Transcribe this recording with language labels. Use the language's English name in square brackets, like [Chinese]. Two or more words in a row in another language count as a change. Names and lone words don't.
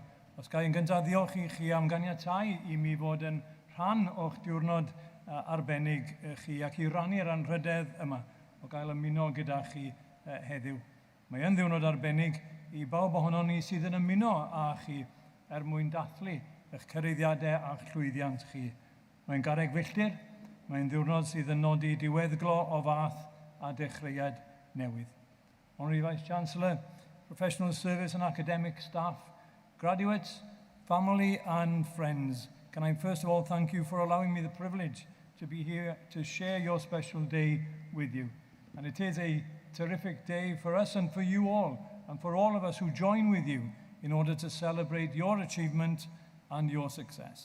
[Welsh] Os gai yn gyntaf ddiolch i chi am ganiatau i mi fod yn rhan o'ch diwrnod arbennig chi ac i rannu'r anrhydedd yma o gael ymuno gyda chi heddiw. Mae yn ddiwrnod arbennig i bawb ohonon ni sydd yn ymuno â chi mwyn dathlu eich cyreiddiadau a'ch llwyddiant chi. Mae'n garreg filltir, mae'n ddiwrnod sydd yn nodi diweddglo o fath a dechreuad newydd. [English] Honorary Vice-Chancellor, professional service and academic staff, graduates, family and friends, can I first of all thank you for allowing me the privilege to be here to share your special day with you. And it is a terrific day for us and for you all, and for all of us who join with you in order to celebrate your achievement and your success.